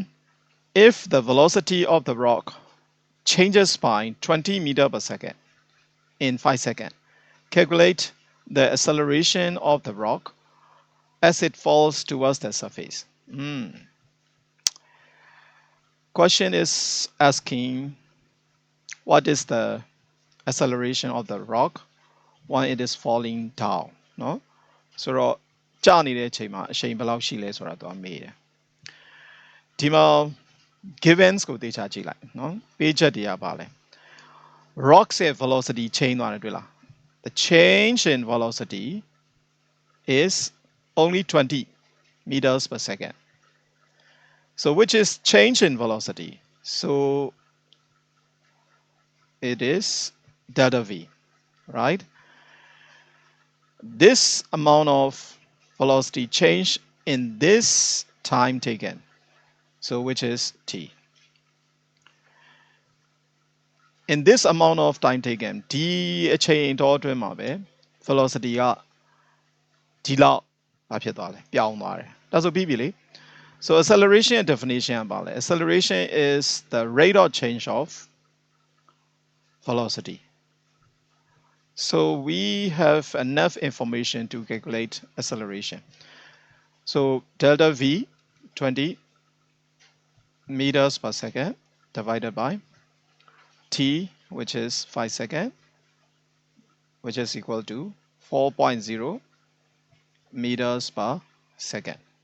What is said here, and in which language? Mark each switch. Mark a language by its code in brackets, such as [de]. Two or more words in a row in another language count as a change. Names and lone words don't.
[en] If the velocity of the rock changes by 20 meters per second in 5 seconds, calculate the acceleration of the rock as it falls towards the surface. Question is asking what is the acceleration of the rock when it is falling down เนาะ [my] ဆိုတော့ကြာနေတဲ့အချိန်မှာအရှိန်ဘယ်လောက်ရှိလဲဆိုတာသူကမေးတယ်ဒီမှာ givens ကိုသိချကြည့်လိုက်เนาะပေးချက်တွေကပါလဲ rocks ရဲ့ [en] velocity change [my] သွားတယ်တွေ့လား [en] the change in velocity is only 20 meters per second so which is change in velocity so it is delta v right this amount of velocity change in this time taken so which is t in this amount of time taken d a chain dot velocity [my] ကဒီလောက်ဖြစ်သွားတယ်ပြော င်းသွားတယ်ဒါဆိုပြီးပြီလေ [en] so acceleration definition [my] ကပါလေ [en] acceleration is the rate of change of velocity so we have enough information to calculate acceleration so delta v 20 meters per second divided by t which is 5 seconds which is equal to 4.0 meters per second.